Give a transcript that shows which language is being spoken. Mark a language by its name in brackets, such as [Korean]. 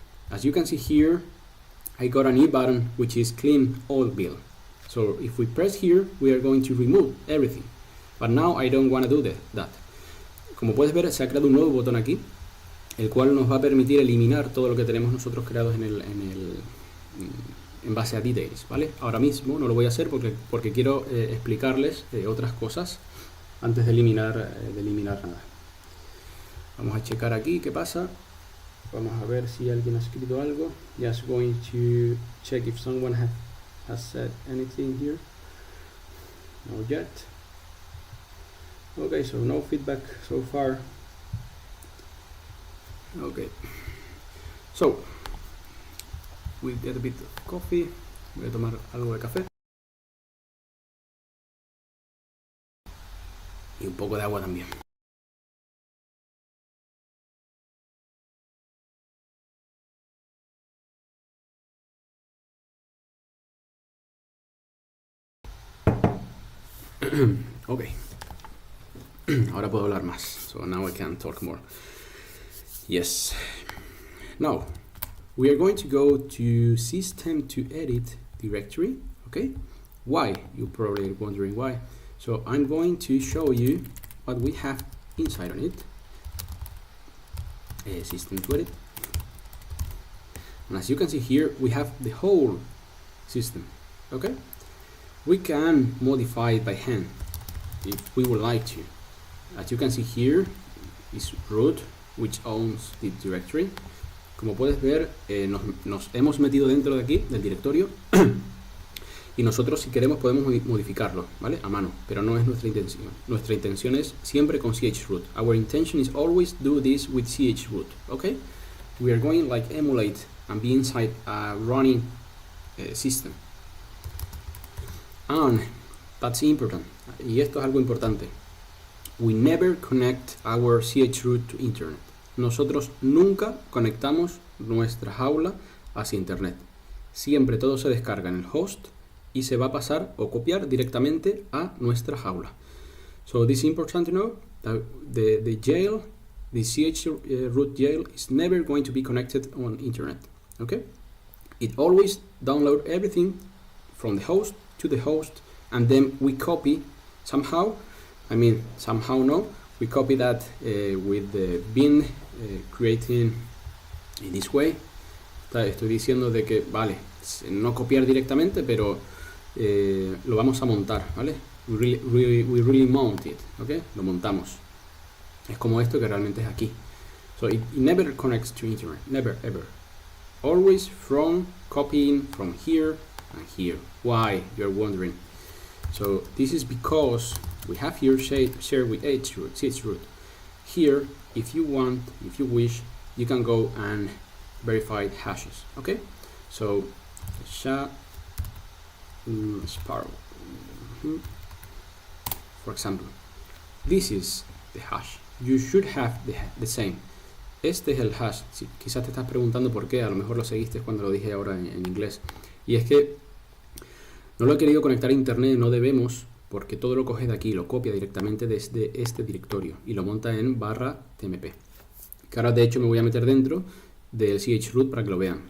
[English] As you can see here, I got a new button which is clean all build. So if we press here, we are going to remove everything. But now I don't want to do that. [Spanish] Como puedes ver, se ha creado un nuevo botón aquí, el cual nos va a permitir eliminar todo lo que tenemos nosotros creados en base a details, ¿vale? Ahora mismo no lo voy a hacer porque quiero explicarles otras cosas antes de eliminar nada. Vamos a checar aquí qué pasa. Vamos a ver si alguien ha escrito algo. [English] Just going to check if someone has said anything here. Not yet. Okay, so no feedback so far. Okay, so we'll get a bit of coffee. [Spanish] Voy a tomar algo de café y un poco de agua también. [English] Okay, [Spanish] Ahora puedo hablar más. [English] So now I can talk more. Yes. Now, we are going to go to System to Edit directory. Okay. Why? You're probably wondering why. So I'm going to show you what we have inside on it. System to Edit. And as you can see here, we have the whole system. Okay. We can modify it by hand if we would like to. As you can see here is root, which owns the directory. [Spanish] Como puedes ver, nos hemos metido dentro de aquí, del directorio, y nosotros si queremos podemos modificarlo, ¿vale? A mano, pero no es nuestra intención. Nuestra intención es siempre con chroot. [English] Our intention is always do this with chroot, okay? We are going like emulate and be inside a running system. And that's important. [Spanish] Y esto es algo importante. [English] We never connect our chroot to internet. [Spanish] Nosotros nunca conectamos nuestra jaula hacia internet. Siempre todo se descarga en el host y se va a pasar o copiar directamente a nuestra jaula. [English] So this is important to know that the jail, the chroot jail is never going to be connected on internet. Okay? It always download everything from the host to the host, and then we copy somehow. Somehow no. We copy that with the bin creating in this way. [Spanish] Estoy diciendo de que, vale, no copiar directamente, pero lo vamos a montar, ¿vale? [English] We really mount it, [Spanish] ¿ok? Lo montamos. Es como esto que realmente es aquí. [English] So it never connects to internet, never, ever. Always from copying from here and here. Why? You're wondering. So this is because we have here share with chroot. Here, if you want, if you wish, you can go and verify hashes. Okay, so Sparrow, for example, this is the hash. You should have the same. [Spanish] Este es el hash. Si, quizás te estás preguntando por qué, a lo mejor lo seguiste cuando lo dije ahora en inglés. Y es que no lo he querido conectar a internet, no debemos, porque todo lo coge de aquí, lo copia directamente desde este directorio y lo monta en /tmp. Que ahora de hecho me voy a meter dentro del chroot para que lo vean.